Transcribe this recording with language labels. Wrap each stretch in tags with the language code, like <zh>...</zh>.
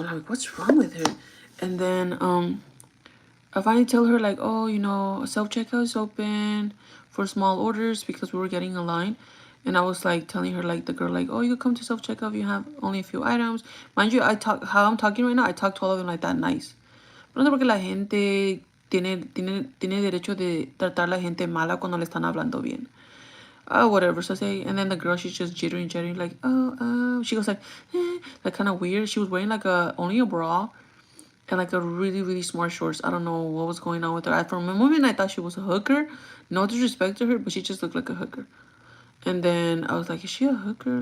<en>And I'm like, what's wrong with her? And then I finally tell her like, oh, self-checkout is open for small orders because we were getting a line. And I was like telling her like the girl like, oh, you come to self-checkout if you have only a few items. Mind you, how I'm talking right now, I talk to all of them like that nice.</en> <es>No sé por qué la gente tiene derecho de tratar a la gente mala cuando le están hablando bien.</es> <en>Oh, whatever. So I say, and then the girl, she's just jittering, like, she goes like kind of weird. She was wearing like only a bra and like a really, really smart shorts. I don't know what was going on with her. For a moment, I thought she was a hooker. No disrespect to her, but she just looked like a hooker. And then I was like, is she a hooker?</en>